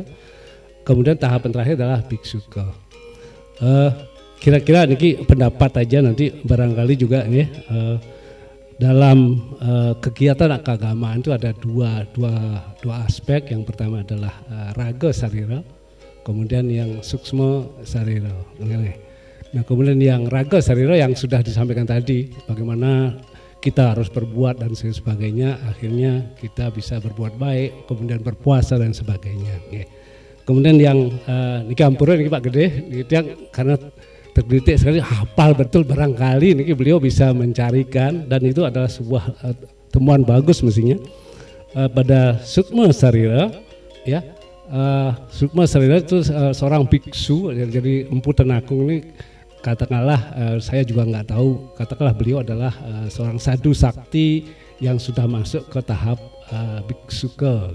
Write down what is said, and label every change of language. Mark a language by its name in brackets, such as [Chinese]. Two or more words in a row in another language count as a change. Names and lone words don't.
[Indonesian] Kemudian tahapan terakhir adalah Biksuka. Kira-kira niki pendapat aja, nanti barangkali juga nih dalam kegiatan keagamaan itu ada dua aspek. Yang pertama adalah raga sarira, kemudian yang suksma sarira. Nah, kemudian yang raga sarira yang sudah disampaikan tadi, bagaimana kita harus berbuat dan sebagainya, akhirnya kita bisa berbuat baik, kemudian berpuasa dan sebagainya. Kemudian yang [Balinese] niki ampura niki [Indonesian] Pak Gede, yang karena tergelitik sekali hafal betul, barangkali niki beliau bisa mencarikan, dan itu adalah sebuah temuan bagus mestinya pada Sukma Sarira ya. Sukma Sarira itu seorang biksu, jadi Empu Tenakung ini katakanlah saya juga nggak tahu, katakanlah beliau adalah seorang sadhu sakti yang sudah masuk ke tahap biksuka.